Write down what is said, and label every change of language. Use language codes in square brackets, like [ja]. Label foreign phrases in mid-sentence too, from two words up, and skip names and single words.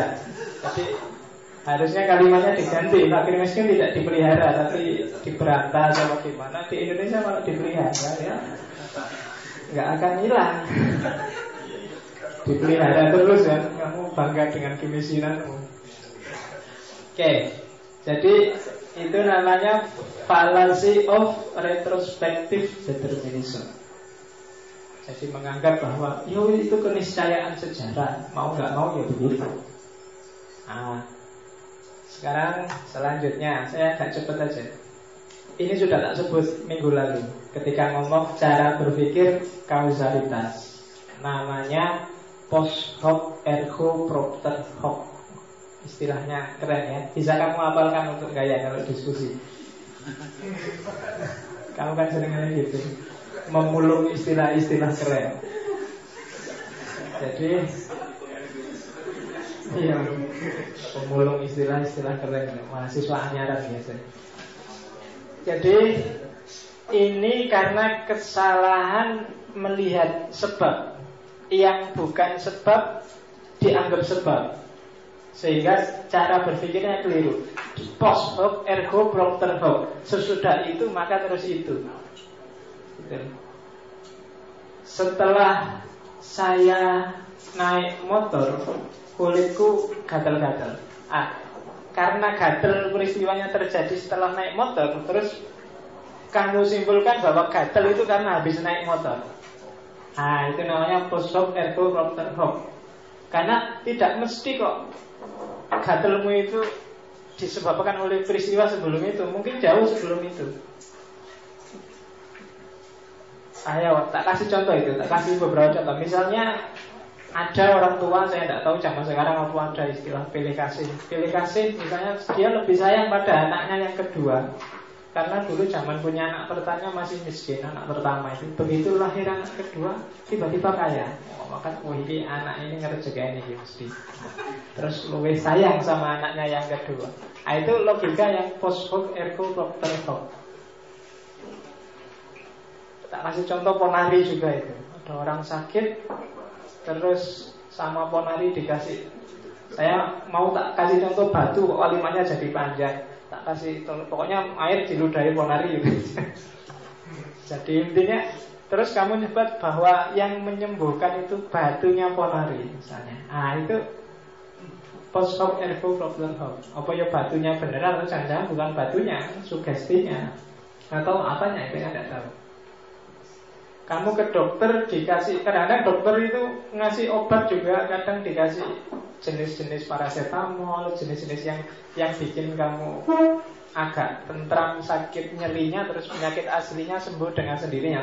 [id] Jadi harusnya kalimatnya diganti, fakir miskin tidak dipelihara tapi diberantas atau gimana. Di Indonesia kalau dipelihara ya nggak akan hilang. Dipelihara terus kan, kamu bangga dengan kemiskinanmu. Oke, jadi itu namanya [en] fallacy of retrospective determinism. [id] Jadi menganggap bahwa yo itu keniscayaan sejarah, mau nggak mau ya begitu. Nah, sekarang selanjutnya saya agak cepat aja. Ini sudah tak sebut minggu lalu ketika ngomong cara berpikir kausalitas. [la] Namanya post hoc ergo propter hoc. [id] Istilahnya keren ya. Bisa kamu hafalkan untuk gaya kalau diskusi. Kamu kan seringnya gitu, memulung istilah-istilah keren. Jadi iya, memulung istilah-istilah keren. Mahasiswa anyaran biasa. Jadi ini karena kesalahan melihat sebab yang bukan sebab dianggap sebab, sehingga cara berpikirnya keliru. [la] Post hoc ergo propter hoc. [id] Sesudah itu maka terus itu. Setelah saya naik motor, kulitku gatal-gatal. Karena gatal peristiwanya terjadi setelah naik motor, terus kamu simpulkan bahwa gatal itu karena habis naik motor. [la] Itu namanya post hoc ergo propter hoc. [id] Karena tidak mesti kok gatalmu itu disebabkan oleh peristiwa sebelum itu. Mungkin jauh sebelum itu. Ayo, tak kasih contoh itu. Tak kasih beberapa contoh. Misalnya ada orang tua, saya tidak tahu zaman sekarang apa ada istilah pilih kasih. Pilih kasih misalnya dia lebih sayang pada anaknya yang kedua. Karena dulu zaman punya anak pertama masih miskin, anak pertama itu. Begitu lahir anak kedua, tiba-tiba kaya. Maka ini anak ini ngerjain ini mesti. Terus lebih sayang sama anaknya yang kedua. [la] Itu logika yang post hoc ergo propter hoc. [id] Tak kasih contoh ponari juga itu. Ada orang sakit, terus sama ponari dikasih. Saya mau tak kasih contoh batu, kok kalimatnya jadi panjang. Tak kasih, pokoknya air diludahi ponari gitu. Jadi intinya, terus kamu nyebut bahwa yang menyembuhkan itu batunya ponari misalnya. [la] Itu post hoc ergo propter hoc. [id] Apa ya batunya beneran atau jangan-jangan bukan batunya, sugestinya atau apanya itu tidak tahu. Kamu ke dokter dikasih, kadang-kadang dokter itu ngasih obat juga, kadang dikasih jenis-jenis paracetamol, jenis-jenis yang bikin kamu agak tentram sakit nyerinya, terus penyakit aslinya sembuh dengan sendirinya.